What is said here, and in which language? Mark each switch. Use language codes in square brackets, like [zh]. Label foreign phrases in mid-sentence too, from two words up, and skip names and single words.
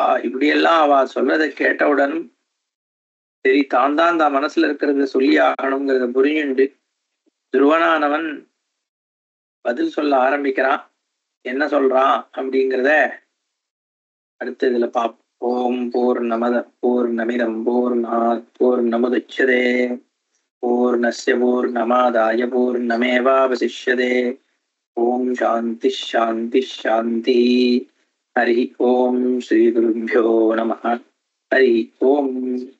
[ta] இப்படியெல்லாம் அவ சொல்றதை கேட்டவுடன் சரி, தான் மனசுல இருக்கிறத சொல்லி ஆகணுங்கிறத புரிஞ்சுண்டு துருவனானவன் பதில் சொல்ல ஆரம்பிக்கிறான். என்ன சொல்றான் அப்படிங்கிறத அடுத்த இதுல பார்ப்போம். [sa] ओम् पूर्णमद पूर्णमिदम् पूर्णात् पूर्णमुदच्यते पूर्णस्य पूर्णमादाय पूर्णमेवावशिष्यते. ओम् शान्ति शान्ति शान्ति. हरि ओम् श्री गुरुभ्यो नमः. हरि ओम्.